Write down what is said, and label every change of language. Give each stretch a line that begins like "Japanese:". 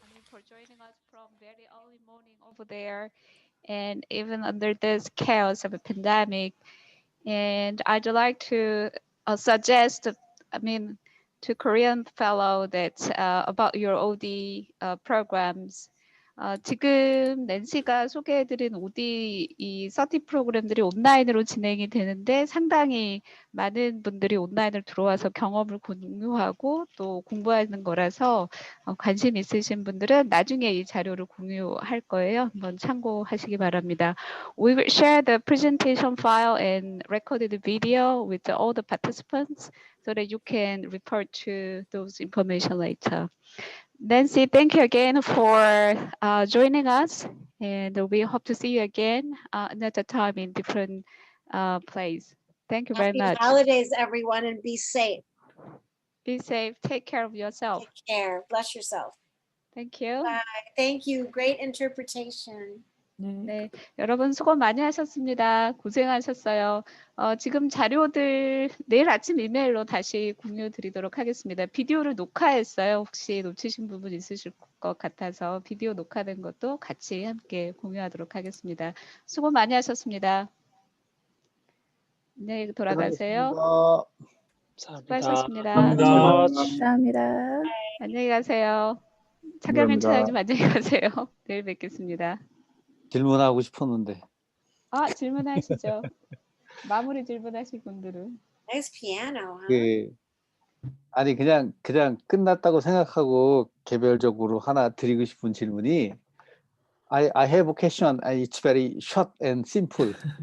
English: For joining us from very early morning over there, and even under this chaos of a pandemic. And I'd like to suggest, to Korean fellow that about your OD programs.
Korean: 지금 낸시가 소개해드린 OD 이 서티 프로그램들이 온라인으로 진행이 되는데 상당히 많은 분들이 온라인으로 들어와서 경험을 공유하고 또 공부하는 거라서 관심 있으신 분들은 나중에 이 자료를 공유할 거예요. 한번 참고하시기 바랍니다.
English: We will share the presentation file and recorded video with all the participants so that you can refer to those information later. Nancy, thank you again for joining us, and we hope to see you again another time in different place. Thank you very much. Happy holidays, everyone, and be safe. Be safe. Take care of yourself. Take care. Bless yourself. Thank you. Bye. Thank you. Great interpretation.
Korean: 네. 네, 여러분 수고 많이 하셨습니다. 고생하셨어요. 지금 자료들 내일 아침 이메일로 다시 공유 드리도록 하겠습니다. 비디오를 녹화했어요. 혹시 놓치신 부분 있으실 것 같아서 비디오 녹화된 것도 같이 함께 공유하도록 하겠습니다. 수고 많이 하셨습니다. 네, 돌아가세요. 수고하셨습니다. 감사합니다. 안녕히 가세요. 차경민 차장님 안녕히 가세요. 내일 뵙겠습니다. 질문하고 싶었는데. 질문하시죠. 마무리 질문하실 분들은.
English: Nice piano, huh?
Korean: 그 아니 그냥 끝났다고 생각하고 개별적으로 하나 드리고 싶은 질문이
English: I have a question. It's very short and simple.